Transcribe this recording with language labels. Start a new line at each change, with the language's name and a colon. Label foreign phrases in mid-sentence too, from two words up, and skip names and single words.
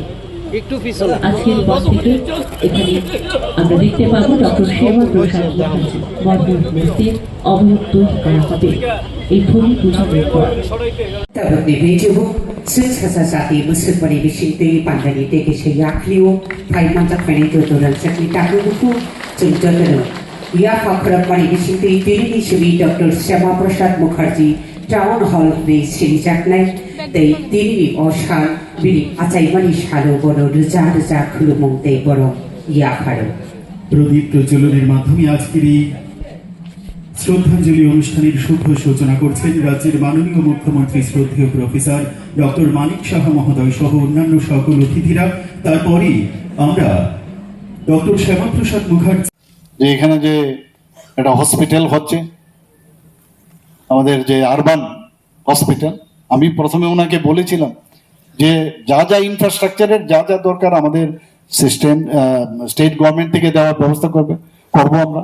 Bangla: আজকের পর থেকে এখানে আমরা দেখতে পাবো ডক্টর শ্যামা প্রসাদ মুখার্জি মর্মর মূর্তির অবয়ব তৈরি করা হবে এই ভূমি পূজনের পর।
Kok Borok: डॉक्टर श्यामा प्रसाद मुखर्जी
English: town hall
Kok Borok: में सिरिजाखनाय तै दिननि असाल बिनि आचाइमानि सालो बड़ रोजा रोजा खुलुमंते बड़ याफारो
Bangla: প্রদীপ প্রজ্বলনের মাধ্যমে আজকের এই শ্রদ্ধাঞ্জলি অনুষ্ঠানের শুভ সূচনা করছেন রাজ্যের মাননীয় মুখ্যমন্ত্রী শ্রদ্ধেয় প্রফেসর ডক্টর মানিক সাহা মহোদয় সহ অন্যান্য সকল অতিথিরা। তারপরে আমরা ডক্টর শ্যামা প্রসাদ মুখার্জি যে এখানে যে একটা হসপিটাল হচ্ছে আমাদের যে
English: urban hospital,
Bangla: আমি প্রথমে ওনাকে বলেছিলাম যে যা যা ইনফ্রাস্ট্রাকচারের যা যা দরকার আমাদের
English: system state government
Bangla: থেকে দেওয়ার ব্যবস্থা করবো আমরা।